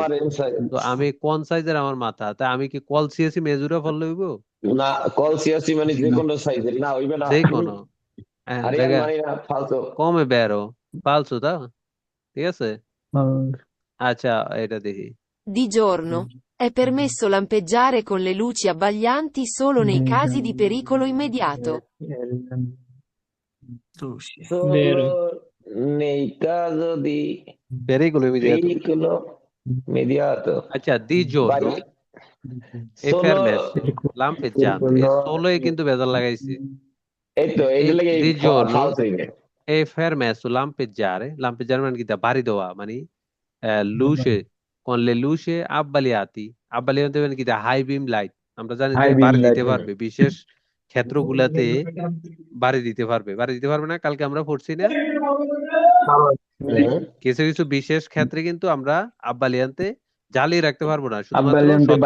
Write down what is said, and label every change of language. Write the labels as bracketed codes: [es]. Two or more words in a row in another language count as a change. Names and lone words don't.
[bn] আমার [en] L size. [bn] তো আমি কোন সাইজের আমার মাথা, তাই আমি কি [it] qualsiasi misura [bn] ফেললে হইবো? না কল সিয়াসি মানে যে কোনো সাইজের না হইবে না। যে কোনো, হ্যাঁ আরিয়ান দেখা মানে না ফালসো। [it] come vero, [bn] ফালসু তা, ঠিক আছে? আচ্ছা, এটা দেখি। [it] Di giorno, è permesso lampeggiare con le luci abbaglianti solo nei casi di pericolo immediato. Solo nei caso di Pericolo immediato. pericolo immediato. আচ্ছা, di giorno Vai. e Solo permesso lampeggiante, e solo e [bn] কিন্তু বেজার লাগাইছি, এই তো [it] e [bn] এইটা লাগে [it] di giorno [bn] ফালসো হইবে। [it] e permesso lampeggiare, lampeggiare [bn] মানে কি তা, বাড়ি দেওয়া, মানে luce, [it] con le luci abbagliati, abbagliati [bn] মানে কি তা, [en] high beam light, [bn] আমরা জানি যে [en] High beam [bn] বাড়ি দিতে [en] light. [bn] পারবে, বিশেষ ক্ষেত্রগুলাতে বাড়ি দিতে পারবে, বাড়ি দিতে পারবে না, কালকে আমরা পড়ছি না, কিছু কিছু বিশেষ ক্ষেত্রে কিন্তু আমরা আব্বালিয়ানতে জ্বালিয়ে রাখতে পারবো না, শুধুমাত্র আব্বালিয়ানতে বাড়ি